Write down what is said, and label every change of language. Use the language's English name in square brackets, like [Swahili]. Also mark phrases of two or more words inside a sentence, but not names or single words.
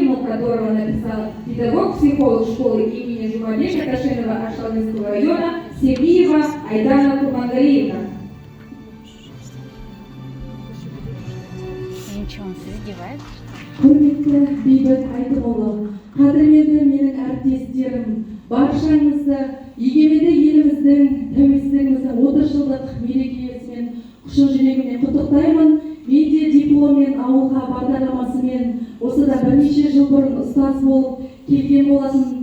[Russian] которого написал педагог-психолог школы имени Жумабека Ташенова Ашланинского района Сергеева Айдана Курмангалиевна. Ничего, он издевается. [Kazakh] Құрметті Бейбіт Айтымұлы, қадірменді менің әріптестерім, баршаңызды егеменді еліміздің тәуелсіздігіміздің 30 жылдық мерекесімен шын жүрегіммен құттықтаймын. Мен де дипломмен ауылға бағдарламасымен осыда бірнеше жыл бұрын ұстаз болып келген болатын.